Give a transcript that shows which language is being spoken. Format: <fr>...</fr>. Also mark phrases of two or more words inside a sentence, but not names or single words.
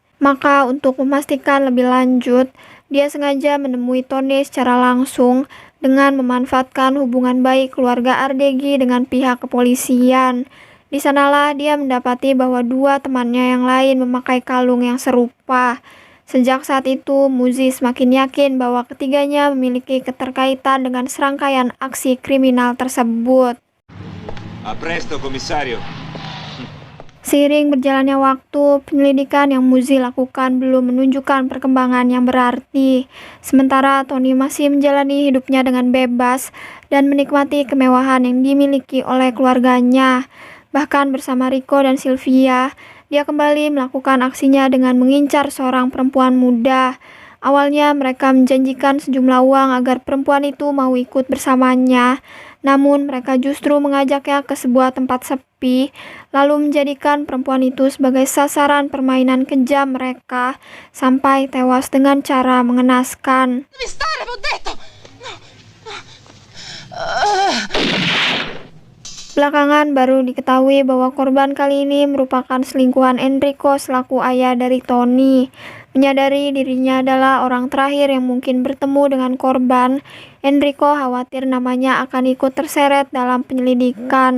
<id>Maka untuk memastikan lebih lanjut, dia sengaja menemui Tony secara langsung dengan memanfaatkan hubungan baik keluarga Ardegi dengan pihak kepolisian. Di sanalah dia mendapati bahwa dua temannya yang lain memakai kalung yang serupa. Sejak saat itu, Muzi semakin yakin bahwa ketiganya memiliki keterkaitan dengan serangkaian aksi kriminal tersebut.</id> <it>A presto, komisario.</it> <id>Seiring berjalannya waktu, penyelidikan yang Muzi lakukan belum menunjukkan perkembangan yang berarti. Sementara Tony masih menjalani hidupnya dengan bebas dan menikmati kemewahan yang dimiliki oleh keluarganya. Bahkan bersama Rico dan Sylvia, dia kembali melakukan aksinya dengan mengincar seorang perempuan muda. Awalnya mereka menjanjikan sejumlah uang agar perempuan itu mau ikut bersamanya. Namun mereka justru mengajaknya ke sebuah tempat sepi, lalu menjadikan perempuan itu sebagai sasaran permainan kejam mereka, sampai tewas dengan cara mengenaskan.</id> <it>Devi stare, vi ho detto! No, no.</it> <id>Belakangan baru diketahui bahwa korban kali ini merupakan selingkuhan Enrico selaku ayah dari Tony. Menyadari dirinya adalah orang terakhir yang mungkin bertemu dengan korban, Enrico khawatir namanya akan ikut terseret dalam penyelidikan.</id>